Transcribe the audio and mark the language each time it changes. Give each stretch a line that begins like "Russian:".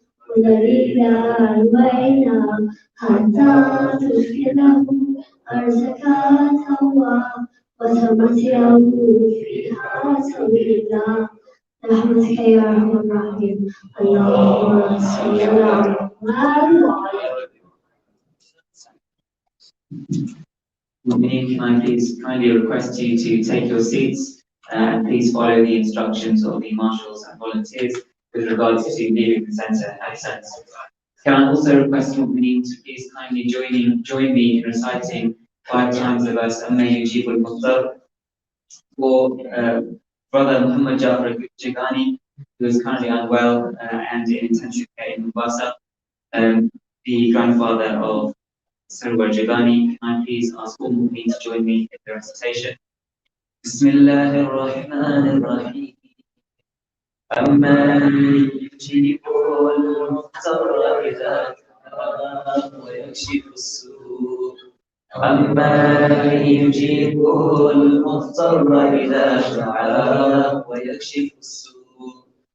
Arabic: ودليلا وعينا حتى تدخله أرزك توا وتمتعه فيها سبيلا برحمتك يا أرحم الراحمين اللهم صل على محمد وعلى
English: Can I please kindly request you to take your seats and please follow the instructions of the marshals and volunteers with regards to leaving the centre at sense. Can I also request you to please kindly join me in reciting 5 times the verse Amma Yujib al-Mukhtar for Brother Muhammad Jafar Jagani, who is currently unwell and in intensive care in Mombasa, the grandfather of Sarwar Jagani. Can I please ask all of you to join me in the recitation?
Arabic: Bismillahir Rahmanir Rahim. أما يجيب المضطر إذا دعاه ويكشف السوء أما يجيب المضطر إذا دعاه ويكشف السوء